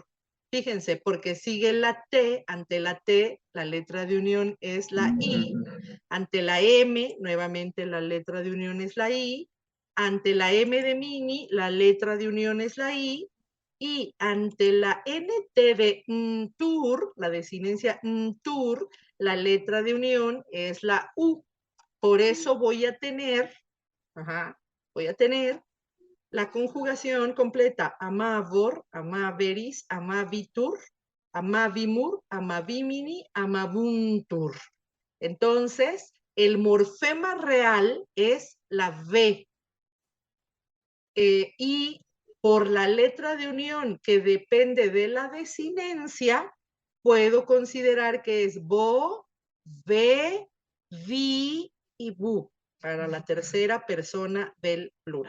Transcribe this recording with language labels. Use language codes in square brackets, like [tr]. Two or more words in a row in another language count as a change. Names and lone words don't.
[es] Fíjense, porque sigue la T, ante la T, la letra de unión es la I, ante la M, nuevamente la letra de unión es la I, ante la M de mini, la letra de unión es la I, y ante la NT de tur, la desinencia tur, la letra de unión es la U. Por eso voy a tener la conjugación completa: [la] amavor, amaveris, amavitur, amavimur, amavimini, amabuntur. [es] Entonces, el morfema real es la V. Y por la letra de unión que depende de la desinencia, puedo considerar que es bo, ve, vi y bu, para la tercera persona del plural.